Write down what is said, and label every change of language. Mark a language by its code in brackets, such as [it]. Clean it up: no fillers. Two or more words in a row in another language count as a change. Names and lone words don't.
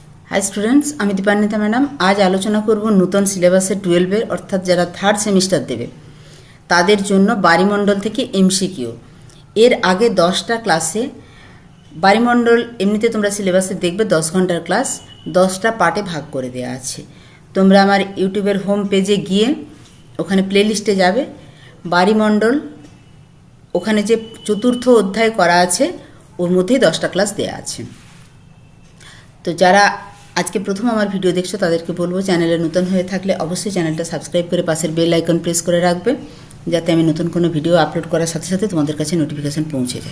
[en] Hi students [bn] আমি দীপান্বিতা ম্যাডাম আজ আলোচনা করব নূতন সিলেবাসে 12 অর্থাৎ যারা [en] third semester [bn] দেবে তাদের জন্য বারিমণ্ডল থেকে এমসিকিউ এর আগে 10টা ক্লাসে বারিমণ্ডল এমনিতে তোমরা সিলেবাসে দেখবে 10 ঘণ্টার ক্লাস 10টা পার্টে ভাগ করে দেওয়া আছে। তোমরা আমার ইউটিউবের হোম পেজে গিয়ে ওখানে প্লেলিস্টে যাবে বারিমंडल ওখানে যে চতুর্থ অধ্যায় করা আছে ওর মধ্যেই 10টা ক্লাস দেওয়া আছে। তো যারা আজকে প্রথম আমার ভিডিও দেখছো তাদেরকে বলবো চ্যানেলে নতুন হয়ে থাকলে অবশ্যই চ্যানেলটা সাবস্ক্রাইব করে পাশের [en] bell icon [bn] প্রেস করে রাখবে যাতে আমি নতুন কোনো ভিডিও আপলোড করার সাথে সাথে তোমাদের কাছে নোটিফিকেশন পৌঁছে যায়।